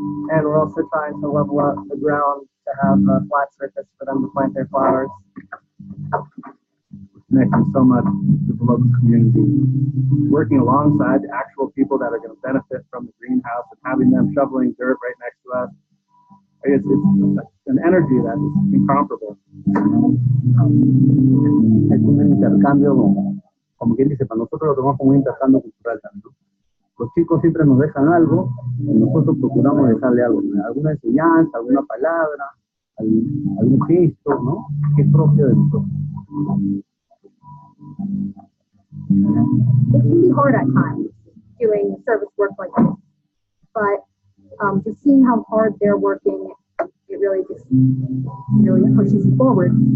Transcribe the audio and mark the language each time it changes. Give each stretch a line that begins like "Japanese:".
English: And we're also trying to level up the ground to have a flat surface for them to plant their flowers. Connecting so much with the local community, working alongside the actual people that are going to benefit from the greenhouse and having them shoveling dirt right next to us. It's an energy that is incomparable.
Spanish: Es un intercambio, como quien dice, para nosotros lo tomamos como un intercambio cultural también, ¿no? Los chicos siempre nos dejan algo y nosotros procuramos dejarle algo, alguna enseñanza, alguna palabra, algún gesto, ¿no? Que es propio de nosotros.
English: It can be hard at times doing service work like this, but just seeing how hard they're working, it really pushes you forward.